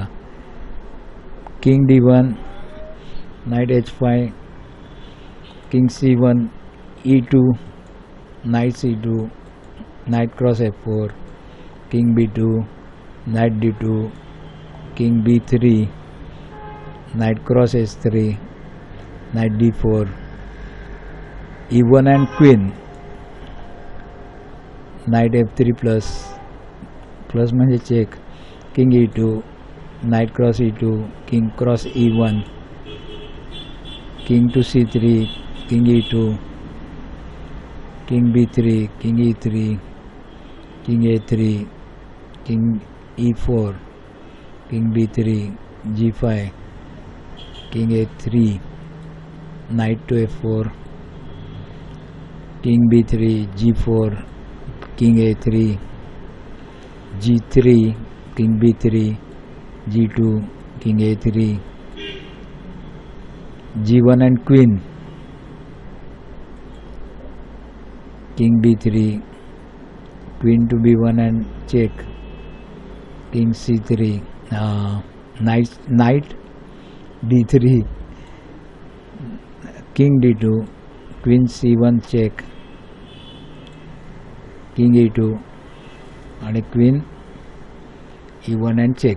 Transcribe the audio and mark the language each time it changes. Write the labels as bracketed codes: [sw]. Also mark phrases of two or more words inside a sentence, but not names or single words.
[en] king D1 knight H5 king C1 E2 knight C2 knight cross F4 king B2 knight D2 king B3 knight cross H3 knight D4 E1 and queen knight F3 plus म्हणजे चेक. किंग E2 knight cross E2 king cross E1 king to C3 king E2 king B3 king E3 king A3 king E4 king B3 G5 king A3 knight to F4 king B3 G4 king A3 G3 king B3 G2 king A3 G1 and queen king B3 queen to B1 and check king C3 knight D3 king D2 queen C1 check king E2 आणि queen E1 and check.